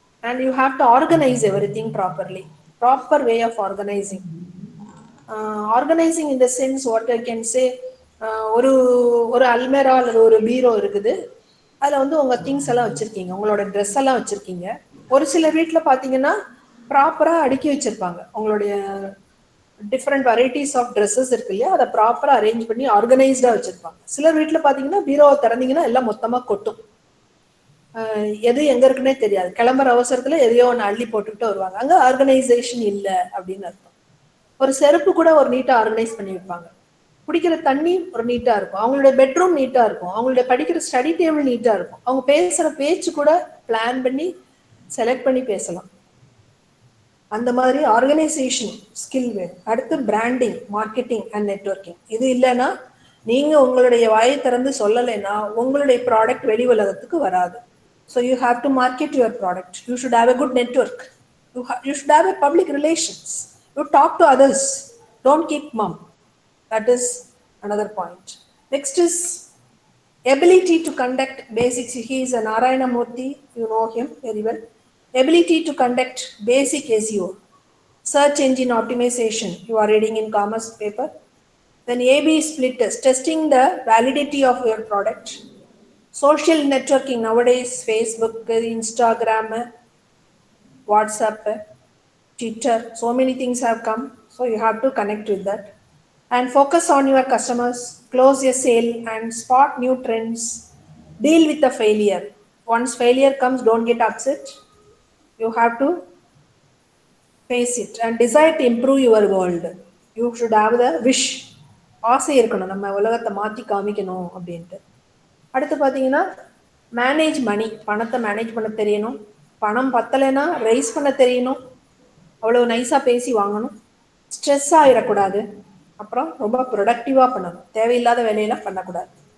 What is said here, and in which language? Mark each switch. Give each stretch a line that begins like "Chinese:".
English: And you have to organize everything properly. Proper way of organizing. Organizing in the sense, what I can say,
Tamil: ஒரு அல்மேரா அல்லது ஒரு பீரோ இருக்குது. அதில் வந்து உங்கள் திங்ஸ் எல்லாம் வச்சுருக்கீங்க, உங்களோட ட்ரெஸ் எல்லாம் வச்சுருக்கீங்க. ஒரு சில வீட்டில் பார்த்தீங்கன்னா ப்ராப்பராக அடுக்கி வச்சுருப்பாங்க. உங்களுடைய டிஃப்ரெண்ட் வெரைட்டிஸ் ஆஃப் ட்ரெஸ்ஸஸ் இருக்கு இல்லையா, அதை ப்ராப்பராக அரேஞ்ச் பண்ணி ஆர்கனைஸ்டாக வச்சுருப்பாங்க. சில வீட்டில் பார்த்தீங்கன்னா பீரோவை திறந்தீங்கன்னா எல்லாம் மொத்தமாக கொட்டும். எது எங்கே இருக்குன்னே தெரியாது. கிளம்புற அவசரத்தில் எதையோ ஒன்று அள்ளி போட்டுக்கிட்டு வருவாங்க. அங்கே ஆர்கனைசேஷன் இல்லை அப்படின்னு அர்த்தம். ஒரு செருப்பு கூட ஒரு நீட்டாக ஆர்கனைஸ் பண்ணி வைப்பாங்க. குடிக்கிற தண்ணி ஒரு நீட்டா இருக்கும். அவங்களுடைய பெட்ரூம் நீட்டா இருக்கும். அவங்களுடைய படிக்கிற ஸ்டடி டேபிள் நீட்டா இருக்கும். அவங்க பேசுற பேச்சு கூட பிளான் பண்ணி செலக்ட் பண்ணி பேசலாம். அந்த மாதிரி ஆர்கனைசேஷன் ஸ்கில் வேணும். அடுத்து பிராண்டிங், மார்க்கெட்டிங் அண்ட் நெட்வொர்க்கிங். இது இல்லைன்னா நீங்க உங்களுடைய வாயை திறந்து சொல்லலைன்னா உங்களுடைய ப்ராடக்ட் வெளி உலகத்துக்கு வராது.
English: So you have to market your product. You should have a good network. You should have a public relations. You talk to others. Don't keep mum. That is another point. Next is ability to conduct basics. He is a Narayana Murthy. You know him very well. Ability to conduct basic SEO. Search engine optimization. You are reading in commerce paper. Then A/B split test. Testing the validity of your product. Social networking. Nowadays, Facebook, Instagram, WhatsApp, Twitter. So many things have come. So you have to connect with that. And focus on your customers. close a sale and spot new trends, deal with the failure. Once failure comes, don't get upset. You have to face it and decide to improve your world. You should have the wish.
Tamil: ஆசை இருக்கணும், நம்ம உலகத்தை மாற்றி காமிக்கணும் அப்படின்ட்டு. அடுத்து பார்த்தீங்கன்னா
English: manage money,
Tamil: பணத்தை மேனேஜ் பண்ண தெரியணும். பணம் பத்தலைன்னா ரைஸ் பண்ண தெரியணும். அவ்வளோ நைஸாக பேசி வாங்கணும். ஸ்ட்ரெஸ் ஆகிடக்கூடாது. அப்புறம் ரொம்ப ப்ரொடக்டிவாக பண்ணணும், தேவையில்லாத வேலையெல்லாம் பண்ணக்கூடாது.